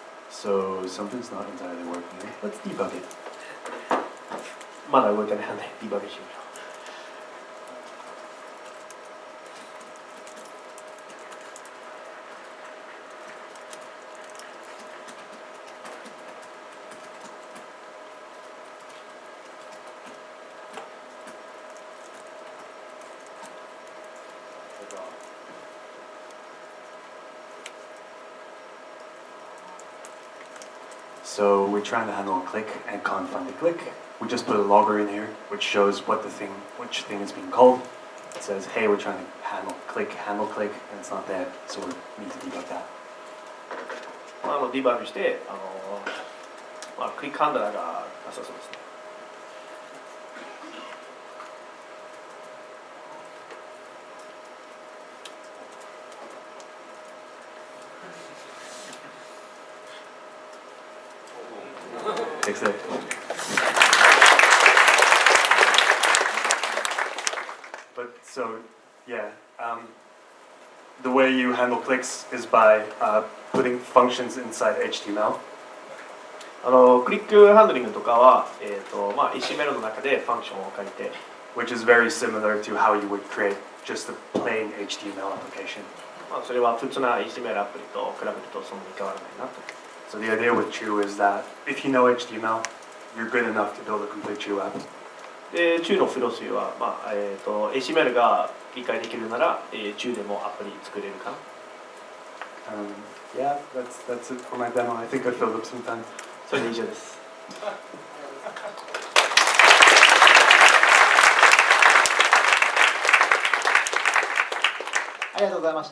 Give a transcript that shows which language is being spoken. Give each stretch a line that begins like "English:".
English: So something's not entirely working. Let's debug it.
Japanese: まだ動いてないのでディバグしましょう。
English: So we're trying to handle a click and can't find the click. We just put a logger in here, which shows which thing is being called. It says, hey, we're trying to handle click, and it's not there, so we need to debug that.
Japanese: ディバグしてクリックハンドラーがなさそうですね。
English: Fix it. But so, yeah, the way you handle clicks is by putting functions inside HTML.
Japanese: クリックハンドリングとかは、HTML の中でファンクションを書いて、
English: which is very similar to how you would create just a plain HTML application.
Japanese: それは普通な HTML アプリと比べるとそんなに変わらないなと。
English: So the idea with Chu is that if you know HTML, you're good enough to build a complete Chew app.
Japanese: で、中のフィロソフィーは、HTML が理解できるなら、中でもアプリ作れるかな。
English: Yeah, that's it for my demo. I think I filled up some time.
Japanese: それで以上です。ありがとうございました。